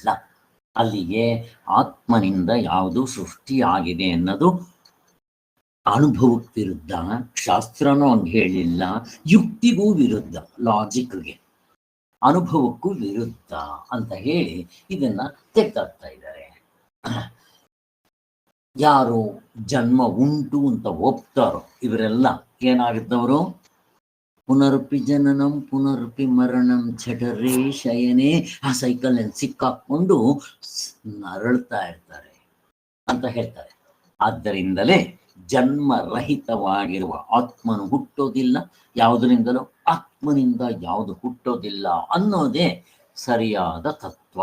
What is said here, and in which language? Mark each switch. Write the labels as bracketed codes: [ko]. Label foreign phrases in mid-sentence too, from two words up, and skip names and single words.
[kn] ಅಲ್ಲಿಗೆ ಆತ್ಮನಿಂದ ಯಾವುದು ಸೃಷ್ಟಿಯಾಗಿದೆ ಅನ್ನೋದು ಅನುಭವಕ್ಕೆ ವಿರುದ್ಧ, ಶಾಸ್ತ್ರನೂ ಹಂಗೆ ಹೇಳಿಲ್ಲ, ಯುಕ್ತಿಗೂ ವಿರುದ್ಧ, ಲಾಜಿಕ್ಗೆ, ಅನುಭವಕ್ಕೂ ವಿರುದ್ಧ ಅಂತ ಹೇಳಿ ಇದನ್ನ ತೆಗೆದಾಕ್ತಾ ಇದ್ದಾರೆ. ಯಾರು ಜನ್ಮ ಉಂಟು ಅಂತ ಒಪ್ತಾರೋ ಇವರೆಲ್ಲ ಏನಾಗಿದ್ದವರು? [sa] ಪುನರುಪಿ ಜನನಂ ಪುನರುಪಿ ಮರಣಂ ಜಠರೇ ಶಯನೇ, [kn] ಆ ಸೈಕಲ್ ಸಿಕ್ಕಾಕೊಂಡು ನರಳ್ತಾ ಇರ್ತಾರೆ ಅಂತ ಹೇಳ್ತಾರೆ. ಆದ್ದರಿಂದಲೇ ಜನ್ಮರಹಿತವಾಗಿರುವ ಆತ್ಮನು ಹುಟ್ಟೋದಿಲ್ಲ, ಯಾವುದರಿಂದಲೂ ಆತ್ಮನಿಂದ ಯಾವುದು ಹುಟ್ಟೋದಿಲ್ಲ ಅನ್ನೋದೇ ಸರಿಯಾದ ತತ್ವ.